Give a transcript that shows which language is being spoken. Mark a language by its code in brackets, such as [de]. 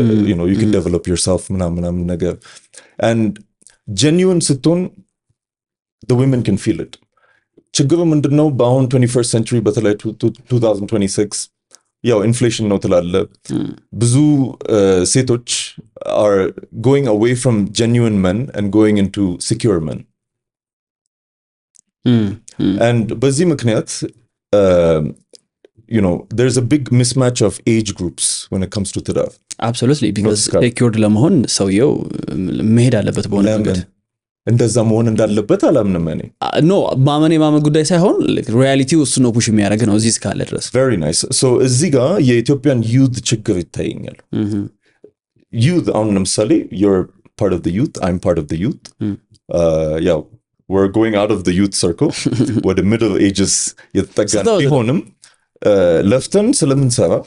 [en] you know you can develop yourself [am] ምናምን ነገር [en] and genuine [am] ስትሆን [en] the women can feel it [am] ችግሩ ምንድነው በአሁን [en] 21st century [am] በተለይ 2026 ያው ኢንፍሌሽን ነው ትላለ ብዙ ሴቶች [en] are going away from genuine men and going into secure men and [am] በዚህ ምክንያት [en] you know there's a big mismatch of age groups when it comes to ትዳር absolutely because secured [am] ለመሆን ሰውየው መሄድ አለበት በሆነ መንገድ እንደዛ መሆን እንዳለበት አላምንም እኔ ኖ ማመን ጉዳይ ሳይሆን ሪያሊቲው እሱ ነው ፑሽ የሚያደርግ ነው እዚህ እስካለ ድረስ [en] very nice so [am] እዚህ ጋር የኢትዮጵያን [en] youth [am] ችግር ይታየኛል [en] youth [am] አሁን ለምሳሌ [en] you're part of the youth I'm part of the youth yeah we're going out of the youth circle ወደ middle ages [am] የተጠጋን ቢሆንም ለፍተን ስለምንሰራ